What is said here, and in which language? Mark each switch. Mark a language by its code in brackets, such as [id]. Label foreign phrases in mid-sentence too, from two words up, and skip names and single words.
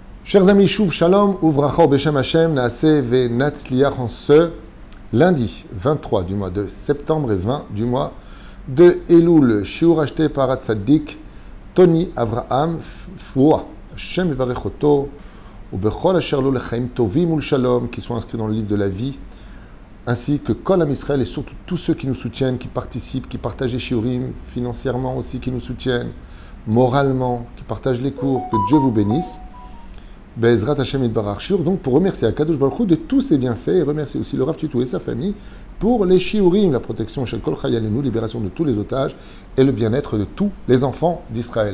[fr] Chers amis, [he] שוב שלום וברכה בשם השם נעשה ונצליח [fr] en ce lundi 23 du mois de septembre et 20 du mois de Elul. Shiur acheté par Hatzadik Tony Avraham Foua. [he] השם יברך אותו ובכל אשר לו לחיים טובים ולשלום, [fr] qui sont inscrits dans le livre de la vie, ainsi que [he] כל עם ישראל [fr] et surtout tous ceux qui nous soutiennent, qui participent, qui partagent les shiurim, financièrement aussi, qui nous soutiennent, moralement, qui partagent les cours. Que Dieu vous bénisse. [he] בעזרת השם יתברך שיעור, [fr] donc pour remercier [he] הקדוש ברוך הוא [fr] de tous ses bienfaits et remercier aussi le Rav Tutu et sa famille pour les shiurim, la protection [he] של כל חיילינו, [fr] libération de tous les otages et le bien-être de tous les enfants d'Israël.